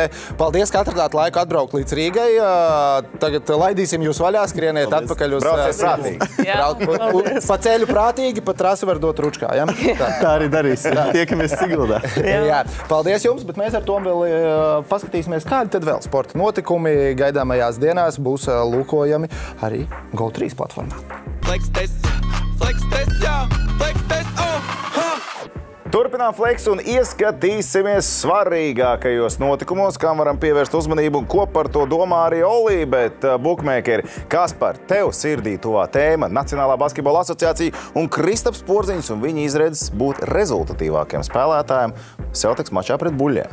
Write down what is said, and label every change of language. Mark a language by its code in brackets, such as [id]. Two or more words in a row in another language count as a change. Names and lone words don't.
[lv] Paldies, ka atradāt laiku atbraukt līdz Rīgai. Tagad laidīsim jūs vaļā, skrieniet atpakaļ uz... Brauciet prātīgi. Pa ceļu prātīgi, pa trasi var dot ručkā, ja? Tā arī darīsim. Tiekamies Siguldā. Jā. Paldies jums, bet mēs ar to vēl paskatīsimies, kādi tad vēl sporta notikumi gaidāmajās dienās būs lūkojami arī GO3 platformā. Flex test, jā, flex test, Turpinām Flex un ieskatīsimies svarīgākajos notikumos, kam varam pievērst uzmanību un ko par to domā arī Olī, bet bukmēkeri, kas par tev sirdī tuvā tēma Nacionālā basketbola asociācija un Kristaps Porziņš un viņa izredzes būt rezultatīvākiem spēlētājiem Celtics mačā pret Buļļiem.